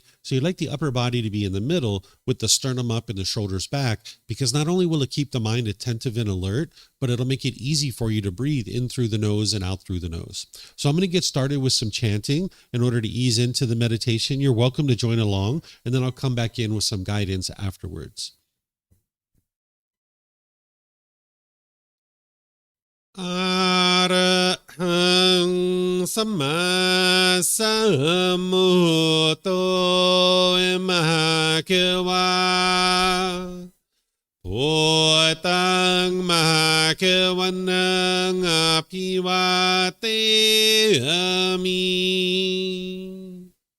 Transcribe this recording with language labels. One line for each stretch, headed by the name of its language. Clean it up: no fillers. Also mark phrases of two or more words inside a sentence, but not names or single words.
English: So you'd like the upper body to be in the middle with the sternum up and the shoulders back, because not only will it keep the mind attentive and alert, but it'll make it easy for you to breathe in through the nose and out through the nose. So I'm going to get started with some chanting in order to ease into the meditation. You're welcome to join along, and then I'll come back in with some guidance afterwards.
Pali: Arahang Samma Sambuddho Mahakewa Wat Tung Mahakewanang Apiwateyami